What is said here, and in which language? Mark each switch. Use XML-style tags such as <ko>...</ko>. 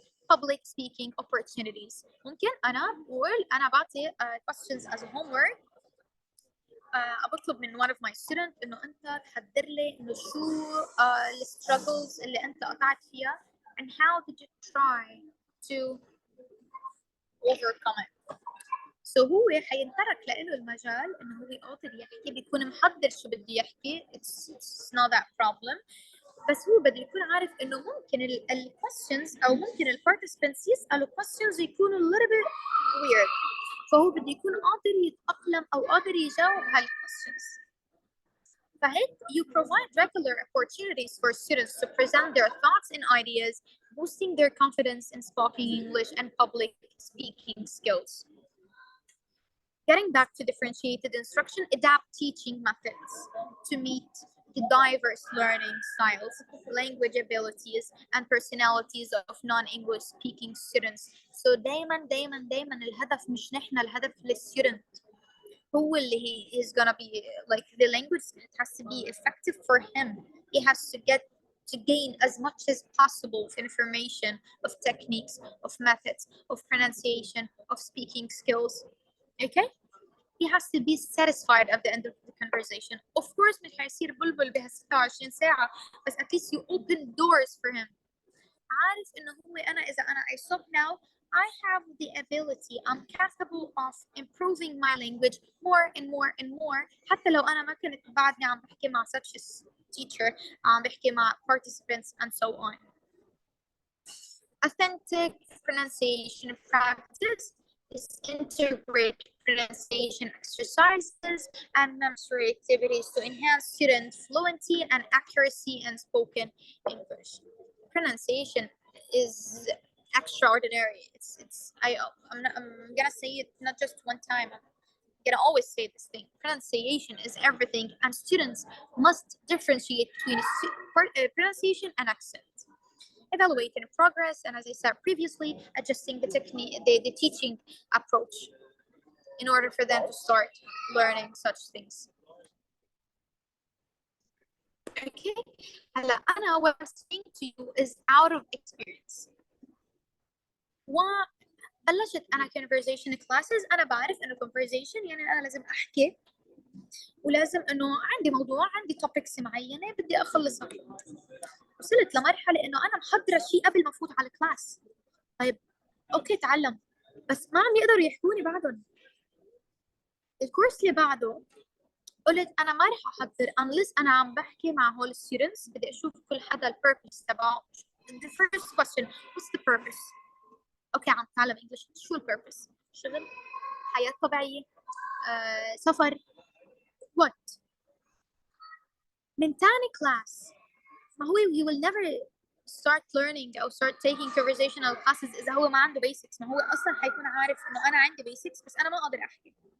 <en>Public speaking opportunities.</en> <ar>ممكن أنا بقول أنا بعطي questions</ar> <en>as a homework.</en> <ar>أبطلب من</ar> <en>one of my students</en> <ar>إنه أنت تحضر لي إنه شو struggles اللي أنت قطعت فيها</ar> <en>and how did you try to overcome it.</en> <ar>So هو حينترك له المجال إنه هو قادر يحكي، بيكون محضر شو بده يحكي.</ar> <en>It's not that problem.</en> <ar>بس هو بده يكون عارف انه ممكن ال questions او ممكن ال participants يسألوا questions يكونوا</ar> <en>a little bit weird،</en> <ar>فهو بده يكون قادر يتأقلم او قادر يجاوب هال questions.</ar> <en>فهيك you provide regular opportunities for students to present their thoughts and ideas, boosting their confidence in speaking English and public speaking skills. Getting back to differentiated instruction, adapt teaching methods to meet the diverse learning styles, language abilities, and personalities of non-English speaking students. So</en> <ar>دايما الهدف مش نحن، الهدف للستودنت هو اللي</ar> <en>he is gonna be like the language has to be effective for him. He has to get to gain as much as possible of information, of techniques, of methods, of pronunciation, of speaking skills. Okay? He has to be satisfied at the end of the conversation. Of course</en> <ar>مش هيصير بلبل بها 26 ساعة، بس</ar> <en>at least you open doors for him.</en> <ar>عارف إنه هو إذا</ar> <en>I stop now, I have the ability, I'm capable of improving my language more and more and more.</en> <ar>حتى لو أنا ما كنت بعدني عم بحكي مع</ar> <en>such a teacher،</en> <ar>عم بحكي مع participants</ar> <en>and so on. Authentic pronunciation practice is integrate pronunciation exercises and memory activities to enhance student fluency and accuracy in spoken English. Pronunciation is extraordinary. I'm gonna say it not just one time. I'm gonna always say this thing. Pronunciation is everything, and students must differentiate between pronunciation and accent. Evaluating progress, and as I said previously, adjusting the technique, the teaching approach in order for them to start learning such things. Okay,</en> <ar>هلا أنا</ar> <en>what I'm saying to you is out of experience.</en> <ar>وبلشت أنا conversation classes، أنا بعرف إنه conversation يعني أنا لازم أحكي، ولازم إنه عندي موضوع، عندي topics معينة بدي أخلصها. وصلت لمرحلة إنه أنا محضرة شيء قبل ما أفوت على الكلاس. طيب أوكي تعلم، بس ما عم يقدروا يحكوني بعدهم. الكورس اللي بعده قلت أنا ما رح أحضر unless أنا عم بحكي مع هول students، بدي أشوف كل حدا البيربس تبعه.</ar> <en>The first question, what's the purpose?</en> <ar>أوكي عم تعلم إنجليش، شو البيربس؟ شغل، حياة طبيعية، سفر، what؟ من تاني كلاس ما هو</ar> <en>you will never start learning</en> <ar>أو</ar> <en>start taking conversational classes</en> <ar>إذا هو ما عنده basics. ما هو أصلا حيكون عارف إنه أنا عندي basics بس أنا ما أقدر أحكي.</ar>